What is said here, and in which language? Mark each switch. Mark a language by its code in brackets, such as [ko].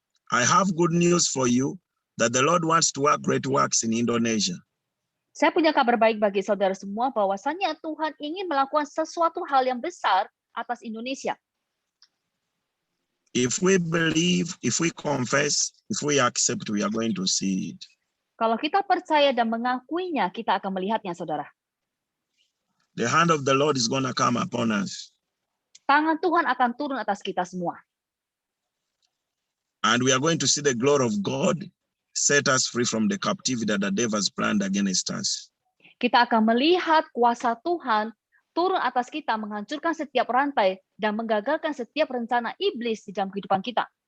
[en] I have good news for you that the Lord wants to work great works in Indonesia. [id] Saya punya kabar baik bagi saudara semua, bahwasannya Tuhan ingin melakukan sesuatu hal yang besar atas Indonesia. [en] If we believe, if we confess, if we accept, we are going to see it. [id] Kalau kita percaya dan mengakuinya, kita akan melihatnya, saudara. [en] The hand of the Lord is going to come upon us. [id] Tangan Tuhan akan turun atas kita semua. [en] And we are going to see the glory of God set us free from the captivity that the devil has planned against us. [id] Kita akan melihat kuasa Tuhan turun atas kita, menghancurkan setiap rantai dan menggagalkan setiap rencana iblis di dalam kehidupan kita.